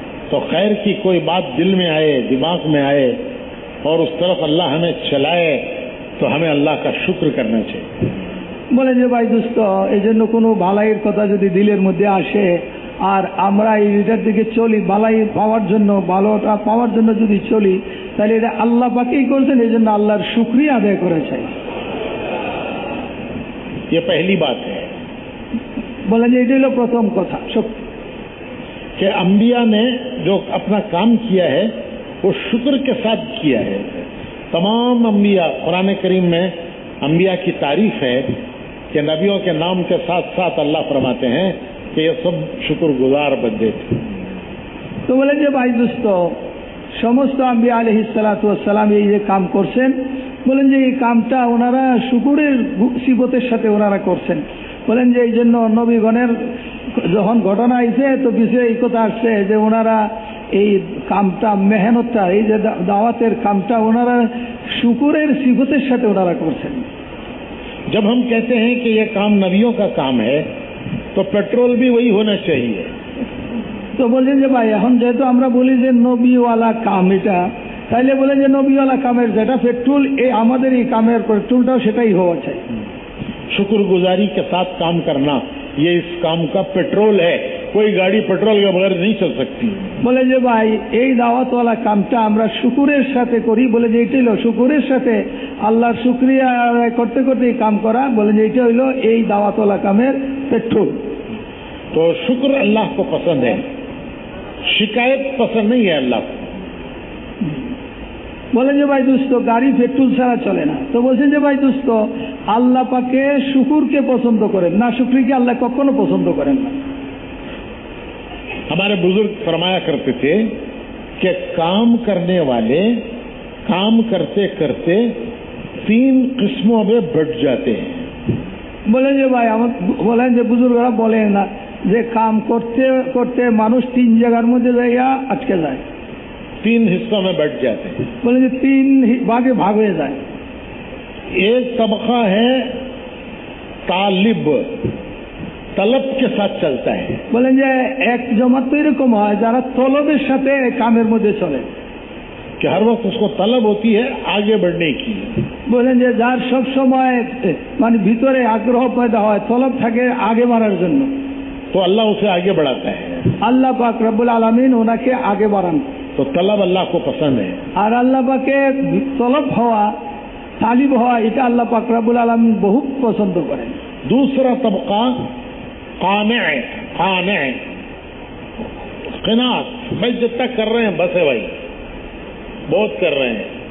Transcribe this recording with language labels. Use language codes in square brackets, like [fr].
[hi] तो खैर की कोई बात दिल में आए, दिमाग में आए और उस तरफ अल्लाह हमें चलाए, तो हमें अल्लाह का शुक्र करना चाहिए। [bn] বলেন যে ভাই দোস্ত এই জন্য কোনো ভালাইয়ের কথা যদি দিলের মধ্যে আসে আর আমরা এইটার দিকে চলি, ভালাই পাওয়ার জন্য, ভালোটা পাওয়ার জন্য যদি চলি, তাহলে এটা আল্লাহ পাকেই করছেন, এই জন্য আল্লাহর শুকরিয়া আদায় করা চাই। [hi] ये पहली बात है। [bn] বলেন যে এটা হলো প্রথম কথা [hi] कि अंबिया ने जो अपना काम किया है वो शुक्र के साथ किया है। तमाम अंबिया, कुरान करीम में अंबिया की तारीफ है कि नबियों के नाम के साथ साथ अल्लाह फरमाते हैं कि ये सब शुक्रगुजार बंदे थे। [bn] তো বলেন যে ভাই দোস্ত সমস্ত আম্বিয়া আলাইহিস সালাতু ওয়াস সালাম এই যে কাম করছেন, বলেন যে এই কামটা ওনারা শুকরের সিফতের সাথে ওনারা করছেন। বলেন যে এই জন্য নবীগণের যখন ঘটনা আইছে তো বিষয়ে এই কথা আসছে যে ওনারা এই কামটা, মেহনতটা, এই যে দাওয়াতের কামটা ওনারা শুকরের সিফতের সাথে ওনারা করছেন। [hi] जब हम कहते हैं कि ये काम नबियों का काम है, तो पेट्रोल भी वही होना चाहिए। [bn] তো বলছেন যে ভাই এখন যেহেতু আমরা বলি যে নবীওয়ালা কাম এটা, তাইলে বলেন যে নবীওয়ালা কামের যেটা পেট্রোল, এই আমাদের এই কামের পেট্রোলটাও সেটাই হওয়া চাই। [hi] शुक्रगुजारी के साथ काम करना ये इस काम का पेट्रोल है। कोई गाड़ी पेट्रोल के बगैर नहीं चल सकती। [bn] বলে যে ভাই এই দাওয়াতওয়ালা কামটা আমরা শুকুরের সাথে করি, বলে যে এইটা হলো শুকুরের সাথে আল্লাহর শুকরিয়া করতে করতে এই কাম করা, বলে যে এইটা হইলো এই দাওয়াতওয়ালা কামের পেট্রোল। [hi] तो शुक्र अल्लाह को पसंद है, शिकायत पसंद नहीं है अल्लाह को। [bn] বলেন যে ভাই দোস্ত গাড়ি পেট্রোল ছাড়া চলে না, তো বলছেন যে ভাই দোস্ত আল্লাহ পাকে শুকুরকে পছন্দ করেন না, শুকরিকে আল্লাহ কখনো পছন্দ করেন না। [hi] हमारे बुजुर्ग फरमाया करते थे कि काम करने वाले काम करते करते 3 किस्मों में बढ़ जाते हैं। [bn] বলেন যে ভাই আমার বলেন যে বুজুর্গরা বলেন না যে কাম করতে করতে মানুষ 3 জায়গার মধ্যে যাইয়া আটকে যায়, [hi] 3 हिस्सों में बढ़ जाते हैं। [bn] বলেন যে 3 ভাগে ভাগ হয়ে যায়। [hi] एक तबका है तालिब, तलब के साथ चलता है। [bn] বলেন যে এক জমাত তো এরকম হয় যারা তলবের সাথে কামের মধ্যে চলে, [hi] कि हर वक्त उसको तलब होती है आगे बढ़ने की। [bn] বলেন যে যার সব সময় মানে ভিতরে আগ্রহ পয়দা হয়, তলব থাকে আগে বাড়ার জন্য, [hi] तो अल्लाह उसे आगे बढ़ाता है। [bn] আল্লাহ পাক রব্বুল আলামিন ওনাকে আগে বাড়ান। [hi] तो तलब अल्लाह को पसंद है। [bn] আর আল্লাহ পাকে তলব হওয়া, তালিব হওয়া, এটা আল্লাহ পাক রব্বুল আলামিন বহুত পছন্দ করেন। [hi] दूसरा तबका काने काने क़नात, भाई जितना कर रहे हैं बस है भाई, बहुत कर रहे हैं।